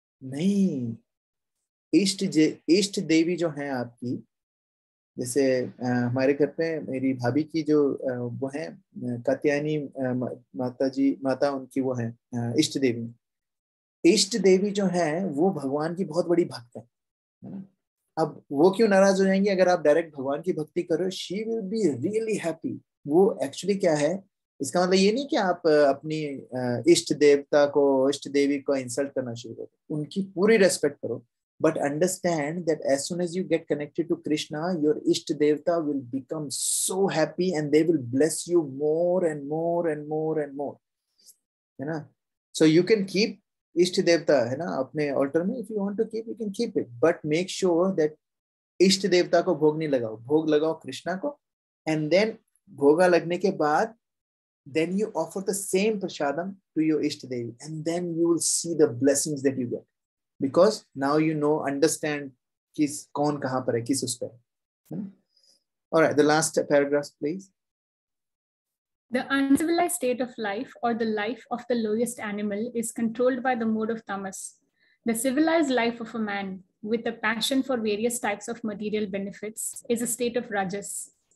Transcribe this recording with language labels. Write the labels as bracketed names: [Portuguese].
[Hindi] नहीं, इष्ट देवी जो है आपकी, जैसे हमारे घर पे मेरी भाभी की जो वो है कात्यायनी माता जी, माता उनकी वो है इष्ट देवी। इष्ट देवी जो है वो भगवान की बहुत बड़ी भक्त है ना। अब वो क्यों नाराज हो जाएंगी अगर आप डायरेक्ट भगवान की भक्ति करो? [English] She will be really happy. [Hindi] वो एक्चुअली क्या है, इसका मतलब ये नहीं कि आप अपनी इष्ट देवता को, इष्ट देवी को इंसल्ट करना शुरू करो, उनकी पूरी रेस्पेक्ट करो, [English] but understand that as soon as you get connected to Krishna, your Isht Devta will become so happy and they will bless you more and more and more and more, [Hindi] है ना। [English] So you can keep Isht Devta, [Hindi] है ना, अपने [English] altar में, if you want to keep, you can keep it, but make sure that [Hindi] इष्ट देवता को भोग नहीं लगाओ, भोग लगाओ कृष्णा को, [English] and then [Hindi] भोगा लगने के बाद [English] then you offer the same prasadam to your Isht Devi, and then you will see the blessings that you get. Because now you know, understand [Hindi] किस कौन कहाँ पर है, किस उस पर है। [English] All right, the last paragraph, please. The uncivilized state of life, or the life of the lowest animal, is controlled by the mode of tamas. The civilized life of a man, with a passion for various types of material benefits, is a state of rajas.